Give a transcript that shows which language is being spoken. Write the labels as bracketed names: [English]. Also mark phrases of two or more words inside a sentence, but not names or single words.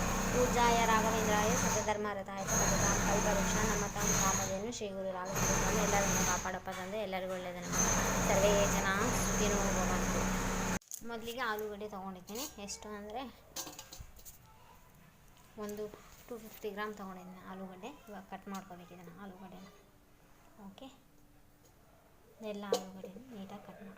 [Sanskrit] पूजाय राघवेंद्राय सत्यधर्मरताय सततं कल्पवृक्ष नमतं कामधेनु [Kannada] ಶ್ರೀ ಗುರು ರಾಘವೇಂದ್ರ ಸ್ವಾಮಿ ಎಲ್ಲರನ್ನು ಕಾಪಾಡಪ್ಪ ತಂದೆ, ಎಲ್ಲರಿಗೂ ಒಳ್ಳೆಯದನ್ನು [Sanskrit] ಸರ್ವೇ ಜನ ಸುಖಿನೋ ಭವಂತು. [Kannada] ಮೊದಲಿಗೆ ಆಲೂಗಡ್ಡೆ ತೊಗೊಂಡಿದ್ದೀನಿ. ಎಷ್ಟು ಅಂದರೆ ಒಂದು 250 ಗ್ರಾಮ್ ತೊಗೊಂಡಿದ್ದೀನಿ ಆಲೂಗಡ್ಡೆ. ಇವಾಗ ಕಟ್ ಮಾಡ್ಕೋಬೇಕು ಇದನ್ನು ಆಲೂಗಡ್ಡೆನ. ಓಕೆ, ಎಲ್ಲ ಆಲೂಗಡ್ಡೆ ನೀಟಾಗಿ ಕಟ್ ಮಾಡ್ಕೊ.